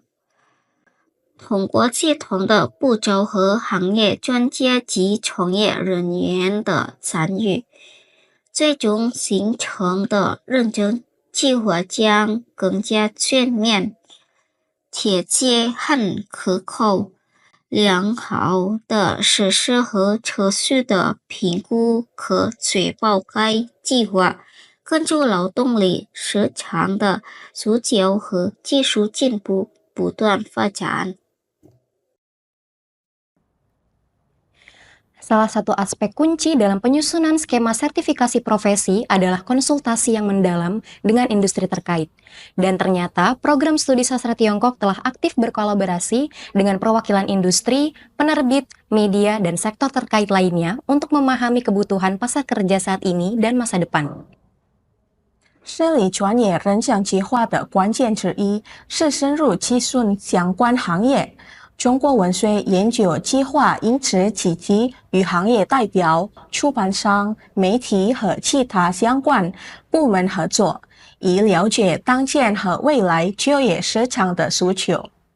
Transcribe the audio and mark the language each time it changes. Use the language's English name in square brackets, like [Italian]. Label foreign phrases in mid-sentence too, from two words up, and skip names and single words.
[Chinese] 通过系统的步骤和行业专家及从业人员的参与，最终形成的认证计划将更加全面、贴切和可靠。良好的实施和持续的评估可确保该计划根据劳动力市场的需求和技术进步不断发展。 [Indonesian] Salah satu aspek kunci dalam penyusunan skema sertifikasi profesi adalah konsultasi yang mendalam dengan industri terkait. Dan ternyata program studi sastra Tiongkok telah aktif berkolaborasi dengan perwakilan industri, penerbit, media, dan sektor terkait lainnya untuk memahami kebutuhan pasar kerja saat ini dan masa depan. [Chinese] 设立专业认证计划的关键之一是深入咨询相关行业。中国文学研究计划因此积极与行业代表、出版商、媒体和其他相关部门合作，以了解当前和未来就业市场的需求。